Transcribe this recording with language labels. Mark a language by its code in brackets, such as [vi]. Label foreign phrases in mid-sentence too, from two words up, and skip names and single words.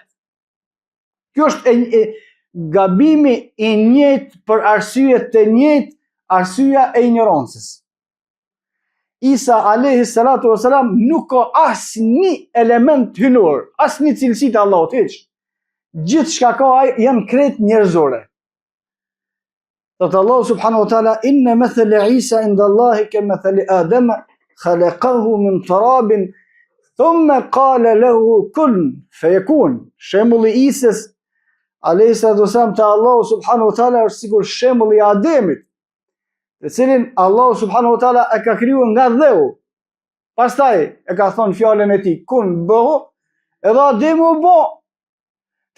[sq] Kjo është gabimi i njëjtë për arsye të njëjtë, arsyeja e ignorancës. Isa [ar] عليه الصلاة والسلام [sq] nuk ka asnjë element hynor, asnjë cilësi të Allahut hiç. Gjithçka ka ai janë krejt njerëzore. [ar] Thot الله سبحانه وتعالى، إن مثل عيسى عند الله كمثل آدم خلقه من تراب ثم قال له كن فيكون. [sq] Shembulli i Isës [ar] عليه الصلاة والسلام [sq] te Allahu [ar] سبحانه وتعالى [sq] është sikur shembulli i Ademit, të cilin Allahu [ar] سبحانه وتعالى [sq] e ka krijuar nga dheu. Pastaj e ka thonë fjalën e tij kun bëhu, edhe Ademi u bë.